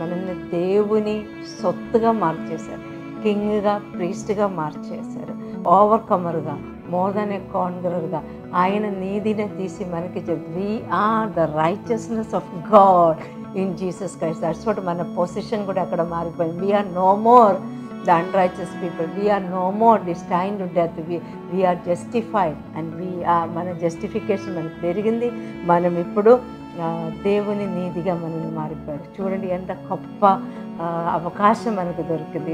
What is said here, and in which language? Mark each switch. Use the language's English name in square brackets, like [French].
[Telugu] మనల్ని దేవుని సొత్తుగా మార్చేశారు, కింగ్గా, ప్రీస్ట్గా మార్చేశారు, ఓవర్కమర్గా, [English] More than a కాన్కరర్గా. [Telugu] ఆయన నీతిని తీసి మనకి [English] We are the righteousness of God in Jesus Christ. That's what [Telugu] మన పొజిషన్ కూడా అక్కడ మారిపోయింది. [English] we are no more the unrighteous people, we are no more destined to death, we are justified and we are, [Telugu] మన justification మనకు పెరిగింది. మనం ఇప్పుడు దేవుని నీతిగా మనల్ని మారిపోయారు. చూడండి ఎంత గొప్ప అవకాశం మనకు దొరికింది.